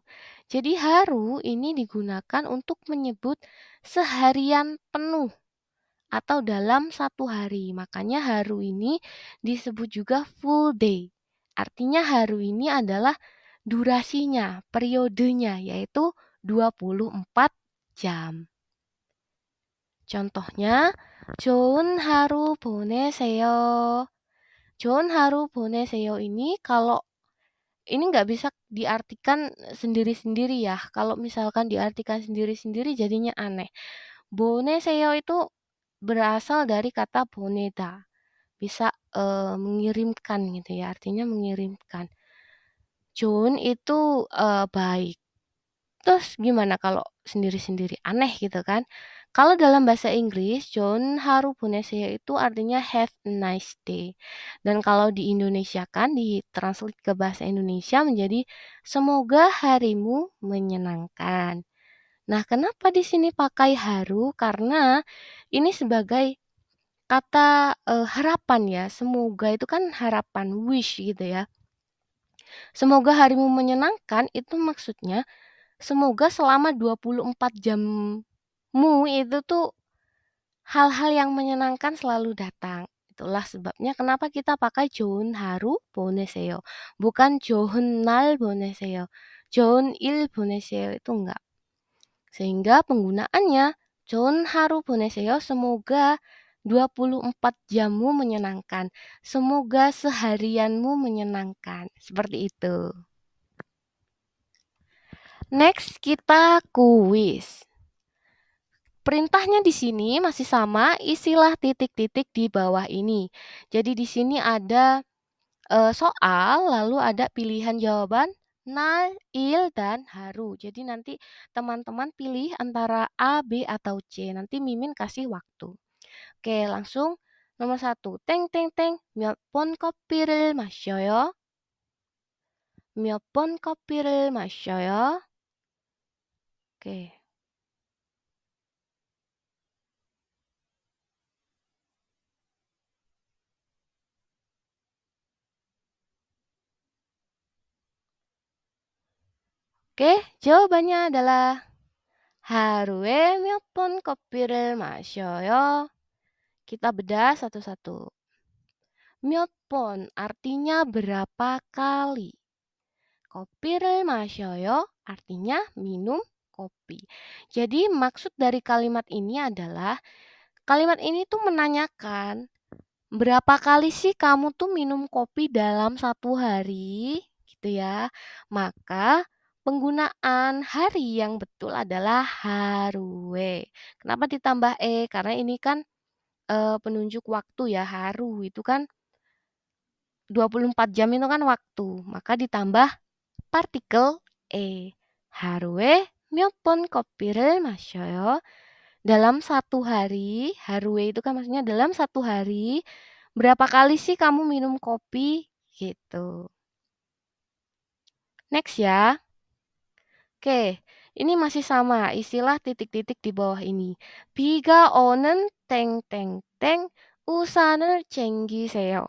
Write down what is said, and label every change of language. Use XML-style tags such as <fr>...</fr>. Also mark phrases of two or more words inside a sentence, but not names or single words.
<id>Jadi haru ini digunakan untuk menyebut seharian penuh atau dalam 1 hari. Makanya haru ini disebut juga full day. Artinya haru ini adalah durasinya, periodenya, yaitu 24 jam. Contohnya,</id> <ko>좋은 하루 보내세요. 좋은 하루 보내세요</ko> <id>ini kalau ini nggak bisa diartikan sendiri-sendiri ya. Kalau misalkan diartikan sendiri-sendiri jadinya aneh. 보내세요 itu berasal dari kata 보내다. Bisa mengirimkan gitu ya, artinya mengirimkan. 좋은 itu baik. Terus gimana kalau sendiri-sendiri? Aneh gitu kan? Kalau dalam bahasa Inggris,</id> <ko>좋은 하루 보내세요</ko> <id>itu artinya</id> <en>have a nice day.</en> <id>Dan kalau di Indonesia kan, ditranslate ke bahasa Indonesia menjadi semoga harimu menyenangkan. Nah, kenapa di sini pakai haru? Karena ini sebagai kata harapan ya. Semoga itu kan harapan, wish gitu ya. Semoga harimu menyenangkan itu maksudnya semoga selama 24 jammu itu tuh hal-hal yang menyenangkan selalu datang. Itulah sebabnya kenapa kita pakai</id> <ko>좋은 하루 보내세요. Bukan 좋은 날 보내세요. 좋은 일 보내세요</ko> <id>itu enggak. Sehingga penggunaannya</id> <ko>좋은 하루 보내세요.</ko> <id>Semoga 24 jammu menyenangkan. Semoga seharianmu menyenangkan. Seperti itu. Next kita kuis. Perintahnya di sini masih sama, isilah titik-titik di bawah ini. Jadi di sini ada soal, lalu ada pilihan jawaban 날, il, dan haru. Jadi nanti teman-teman pilih antara A, B, atau C. Nanti Mimin kasih waktu. Oke, langsung nomor 1.</id> <ko>땡, 땡, 땡. 몇 번 커피를 마셔요? 몇 번 커피를 마셔요?</ko> <id>Oke. Oke, jawabannya adalah</id> <ko>하루에 몇 번 커피를 마셔요?</ko> <id>Kita bedah satu-satu.</id> <ko>몇 번</ko> <id>artinya berapa kali.</id> <ko>Kopi를 마셔요</ko> <id>artinya minum kopi. Jadi maksud dari kalimat ini adalah kalimat ini tuh menanyakan berapa kali sih kamu tuh minum kopi dalam 1 hari gitu ya. Maka penggunaan hari yang betul adalah harue. Kenapa ditambah e? Karena ini kan penunjuk waktu ya, haru itu kan 24 jam itu kan waktu. Maka ditambah partikel e.</id> <ko>하루에 몇 번 커피를 마셔요?</ko> <id>Dalam 1 hari, haru에 itu kan maksudnya dalam 1 hari, berapa kali sih kamu minum kopi? Gitu. Next ya. Oke, ini masih sama, istilah titik-titik di bawah ini.</id> <ko>비가 오는 땡땡땡 우산을 챙기세요.</ko>